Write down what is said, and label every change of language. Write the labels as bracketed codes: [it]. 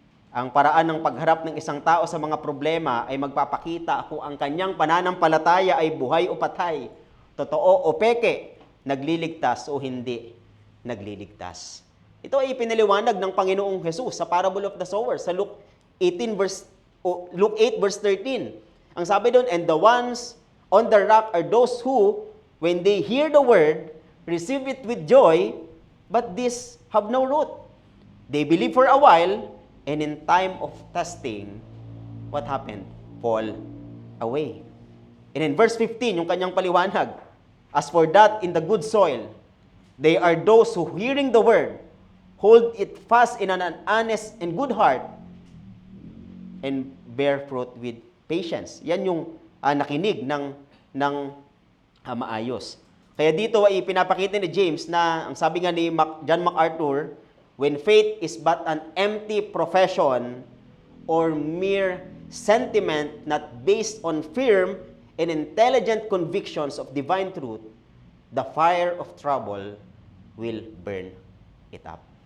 [tl] Ang paraan ng pagharap ng isang tao sa mga problema ay magpapakita kung ang kanyang pananampalataya ay buhay o patay, totoo o peke, nagliligtas o hindi nagliligtas. Ito ay ipinaliwanag ng Panginoong Jesus sa [en] parable of the sower [tl] sa Luke 8 verse 13. Ang sabi doon, [en] "And the ones on the rock are those who, when they hear the word, receive it with joy, but these have no root. They believe for a while, and in time of testing, what happened? Fall away." And in verse 15, [tl] yung kanyang paliwanag, [en] "As for that in the good soil, they are those who, hearing the word, hold it fast in an honest and good heart, and bear fruit with patience." [tl] Yan yung nakinig ng maayos. Kaya dito ay pinapakita ni James na, ang sabi nga ni [en] John MacArthur, when faith is but an empty profession or mere sentiment not based on firm and intelligent convictions of divine truth, the fire of trouble will burn it up.